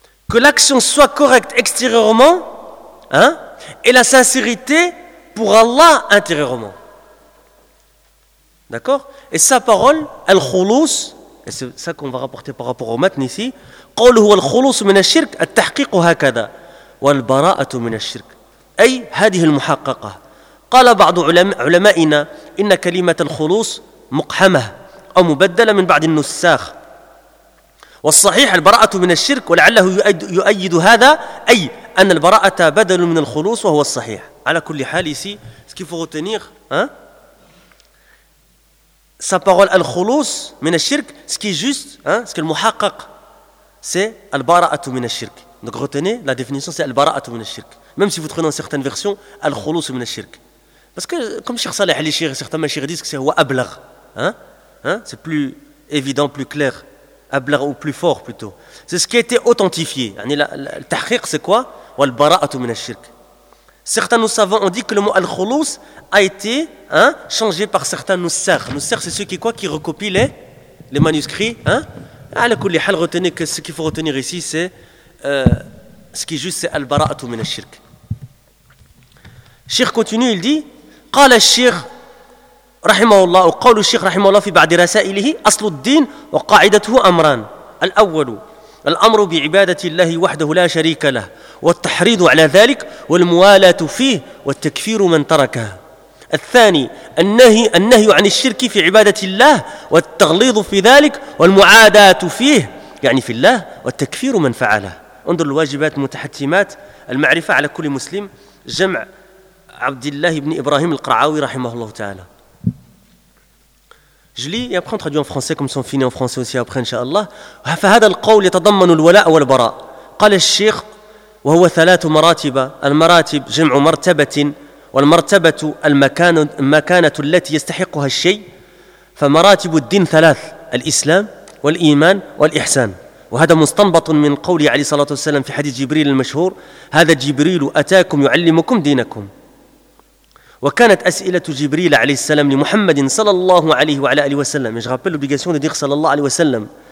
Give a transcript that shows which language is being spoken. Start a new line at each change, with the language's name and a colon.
French: Que l'action soit correcte extérieurement, hein, et la sincérité pour Allah intérieurement. D'accord ? Et sa parole, al-khulus, et c'est ça qu'on va rapporter par rapport au matin ici,
Arabic: qawluhu al-khulus min ash-shirk,
French: at-tahqiq hakada, wal-bara'atu min ash-shirk.
Arabic: أي هذه المحققة قال بعض علمائنا إن كلمة الخلوص مقحمة أو مبدلة من بعض النساخ والصحيح البراءة من الشرك ولعله يؤيد هذا أي أن البراءة بدل من الخلوص وهو الصحيح على كل حال
French: ici ce qu'il faut retenir hein? Sa parole
Arabic: الخلوص من الشرك
French: ce qui est juste hein? Ce que le محقق c'est
Arabic: البراءة من الشرك.
French: Donc retenez la définition, c'est
Arabic: البراءة من الشرك.
French: Même si vous trouvez dans certaines versions
Arabic: al-khulus min ash-shirk,
French: parce que comme Cheikh Saleh Ali Cheikh, certains mashayikh disent que c'est wa ablagh, hein, c'est plus évident, plus clair, ablagh ou plus fort plutôt. C'est ce qui a été authentifié. Le tahqiq c'est quoi?
Arabic: Wal bara'atu min ash-shirk.
French: Certains nous savants ont dit que le mot al-khulus a été hein, changé par certains nussakh. Nussakh c'est ceux qui quoi qui recopient les manuscrits, hein. Ala kulli hal, retenez que ce qu'il faut retenir ici c'est ce qui est juste, c'est
Arabic: al-bara'atu min ash-shirk.
French: Cheikh continue, il dit
Arabic: قال الشيخ رحمه الله وقول الشيخ رحمه الله في بعض رسائله أصل الدين وقاعدته أمران الأول الأمر بعبادة الله وحده لا شريك له والتحريض على ذلك والموالاة فيه والتكفير من تركه. الثاني النهي عن الشرك في عبادة الله والتغليظ في ذلك والمعاداة فيه يعني في الله والتكفير من فعله. انظر الواجبات المتحتمات. المعرفة على كل مسلم جمع عبد الله بن إبراهيم القرعاوي رحمه الله تعالى.
French: Je lis et après on traduit en français comme son fini en français aussi après, Inch'Allah.
Arabic: فهذا القول يتضمن الولاء والبراء. قال الشيخ وهو ثلاث مراتب. المراتب جمع مرتبة والمرتبة المكانة التي يستحقها الشيء. فمراتب الدين ثلاث: الإسلام والإيمان والإحسان. وهذا مستنبط من قوله عليه الصلاة والسلام في حديث جبريل المشهور: هذا جبريل أتاكم يعلمكم دينكم. وكانت أسئلة جبريل عليه السلام لمحمد صلى الله عليه وعلى آله وسلم.
French: Je rappelle l'obligation de dire
Arabic: صلى الله عليه وسلم.